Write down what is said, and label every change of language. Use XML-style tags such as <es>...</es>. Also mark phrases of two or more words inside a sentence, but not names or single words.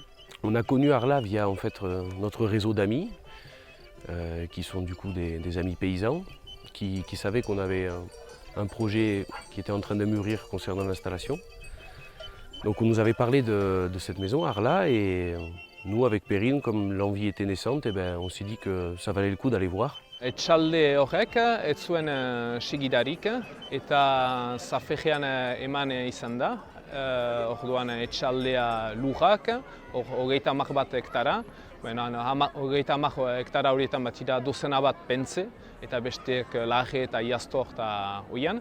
<fr>On a connu Arla via en fait, notre réseau d'amis, qui sont du coup des amis paysans, qui savaient qu'on avait un projet qui était en train de mûrir concernant l'installation. Donc on nous avait parlé de cette maison, Arla, et nous avec Perrine, comme l'envie était naissante, on s'est dit que ça valait le coup d'aller voir.</fr> <eu>Etxalde horrek ez zuen segidarik eta zafegean eman izan da. Orduan etxaldea lujak, 30 bat hektara. 30 hektara horietan bat dira dozena bat pentze, eta besteek laje eta iaztor eta oian.</eu>